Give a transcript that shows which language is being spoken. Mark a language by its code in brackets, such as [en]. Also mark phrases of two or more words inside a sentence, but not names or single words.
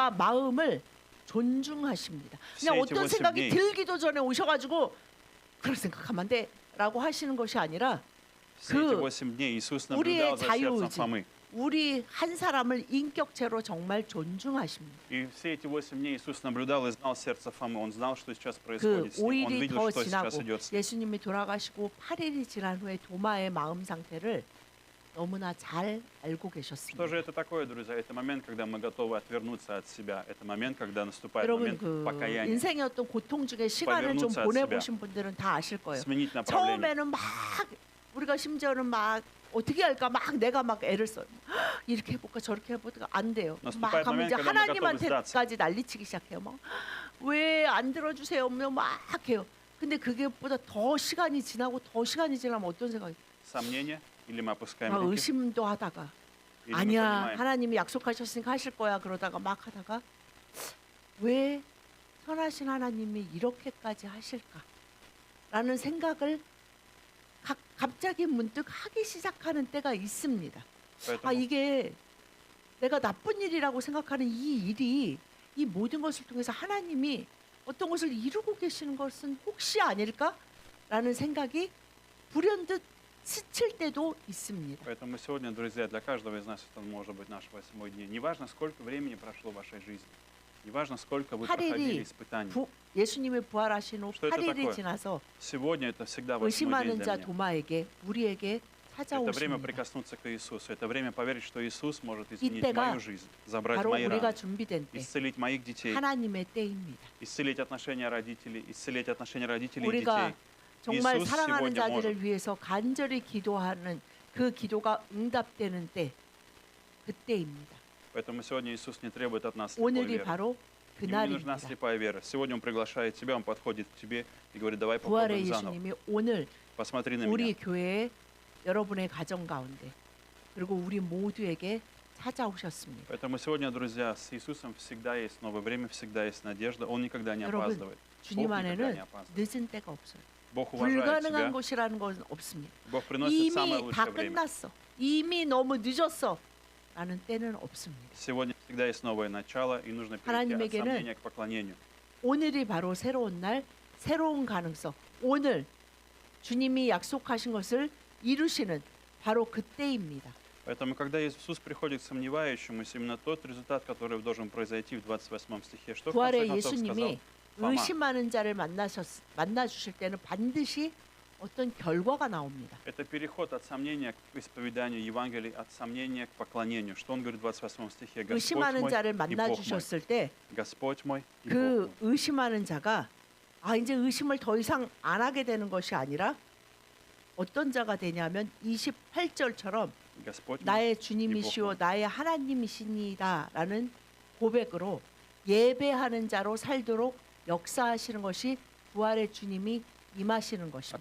[ko] 생각과 마음을 존중하십니다. 그냥 [ru] Все эти [ko] 어떤 8 생각이 [ru] дней. [ko] 들기도 전에 오셔가지고 그런 생각하면 안 돼라고 하시는 것이 아니라 [ru] все эти [ko] 그 [ru] 8 дней Иисус [ko] 우리의 [ru] наблюдал за сердцем [ko] 자유의지, [ru] Фомы. [ko] 우리 한 사람을 인격체로 정말 존중하십니다. [ru] И все эти 8 дней Иисус наблюдал и знал сердце Фомы. Он знал, что сейчас [ko] 그 [ru] происходит с ним. Он [ko] 5일이 [ru] видел, [ko] 더 [ru] что [ko] 지나고 [ru] сейчас идет с ним. [ko] 예수님이 돌아가시고 8일이 지난 후에 도마의 마음 상태를 너무나 잘 알고 [ru] Что [ko] 계셨습니다. [ru] же это такое, друзья? Это момент, когда мы готовы отвернуться от себя. Это момент, когда наступает [ko] 여러분 [ru] момент [ko] 그 [ru] покаяния. [ko] 인생의 어떤 고통 중에 시간을 좀 [ru] Повернуться от [ko] 보내보신 분들은 다 아실 거예요. [ru] Сменить направление. [ko] 처음에는 막 우리가 심지어는 막 어떻게 할까 막 내가 막 애를 써요. 이렇게 해볼까 저렇게 해볼까 안 돼요. 막 [ru] Наступает [ko] 하면 [ru] момент, [ko] 이제 [ru] когда мы готовы [ko] 하나님한테까지 난리치기 시작해요. 막 왜 안 들어주세요? 막 해요. 근데 그게보다 더 시간이 지나고 더 시간이 지나면 어떤 생각이? [ru] Сомнения, или мы опускаем [ko] 막 [ru] руки, [ko] 의심도 하다가 [ru] или мы [ko] 아니야 [ru] понимаем, [ko] 하나님이 약속하셨으니까 하실 거야 그러다가 막 하다가 왜 선하신 하나님이 이렇게까지 하실까라는 생각을 갑자기 문득 하기 시작하는 때가 있습니다. 아 [ru] поэтому [ko] 이게 내가 나쁜 일이라고 생각하는 이 일이 이 모든 것을 통해서 하나님이 어떤 것을 이루고 계시는 것은 혹시 아닐까라는 생각이 불현듯 스칠 때도 있습니다. [ru] Поэтому сегодня, друзья, для каждого из нас это может быть наш 8-й день. Неважно, сколько времени прошло в вашей жизни. Неважно, сколько вы проходили [ko] 8일이 [ru] испытаний. [ko] 예수님이 부활하신 후 [ru] Что это [ko] 8일이 [ru] такое? [ko] 지나서 [ru] Сегодня это всегда 8-й [ko] 의심하는 [ru] день [ko] 자 [ru] для меня. [ko] 도마에게 우리에게 [ru] Это время [ko] 찾아오십니다. [ru] прикоснуться к Иисусу. Это время поверить, что Иисус может изменить [ko] 이때가 [ru] мою жизнь, забрать [ko] 바로 [ru] мои [ko] 우리가 [ru] раны, [ko] 준비된 때 [ru] исцелить моих детей, [ko] 하나님의 때입니다. [ru] исцелить отношения родителей, исцелить отношения родителей и [ko] 우리가 [ru] детей. [ko] 정말 이수스 사랑하는 [ru] сегодня [ko] 자들을 위해서 간절히 기도하는 그 기도가 응답되는 때 그때입니다. [ru] Поэтому сегодня Иисус не требует от нас слепой [ko] 오늘이 [ru] веры. [ko] 바로 [ru] Ему не нужна [ko] 그날입니다. [ru] слепая вера. Сегодня Он приглашает тебя, Он подходит к тебе и говорит, давай [ko] 부활의 [ru] попробуем заново. [ko] 예수님이 오늘 [ru] Посмотри на [ko] 우리 [ru] меня. [ko] 교회에 여러분의 가정 가운데 그리고 우리 모두에게 찾아오셨습니다. [ru] Поэтому сегодня, друзья, с Иисусом всегда есть новое время, всегда есть надежда. Он никогда не [ko] 여러분, [ru] опаздывает. [ko] 주님 [ru] Бог никогда [ko] 안에는 [ru] не опаздывает. [ko] 늦은 때가 없어요. [ru] Бог уважает [ko] 불가능한 [ru] тебя. [ko] 것이라는 건 없습니다. [ru] Бог приносит самое [ko] 이미 다 [ru] лучшее время. [ko] 끝났어. 이미 너무 늦었어. 라는 때는 없습니다. [ru] Сегодня всегда есть новое начало, и нужно перейти от [ko] 하나님에게는 [ru] сомнения к поклонению. [ko] 오늘이 바로 새로운 날, 새로운 가능성. 오늘 주님이 약속하신 것을 이루시는 바로 그때입니다. [ru] Поэтому, когда Иисус приходит к сомневающему, именно тот результат, который должен произойти в 28 стихе, что в конце [ko] 부활의 [ru] концов сказал [ko] 예수님이 [ru] Фома. [ko] 의심하는 자를 만나 주실 때는 반드시 어떤 결과가 나옵니다. [ru] Это переход от сомнения к исповеданию Евангелия, от сомнения к поклонению. Что он говорит в 28 стихе? Господь [ko] 의심하는 [ru] мой [ko] 자를 [ru] и [ko] 만나 [ru] Бог мой. [ko] 주셨을 때 [ru] Господь мой и Бог [ko] 그 [ru] мой. [ko] 의심하는 자가 이제 의심을 더 이상 안 하게 되는 것이 아니라 어떤 자가 되냐면 28절처럼 [ru] Господь мой. [ko] 나의 주님이시오 나의 하나님이시니다라는 고백으로 예배하는 자로 살도록 역사하시는 것이 부활의 주님이 임하시는 것입니다.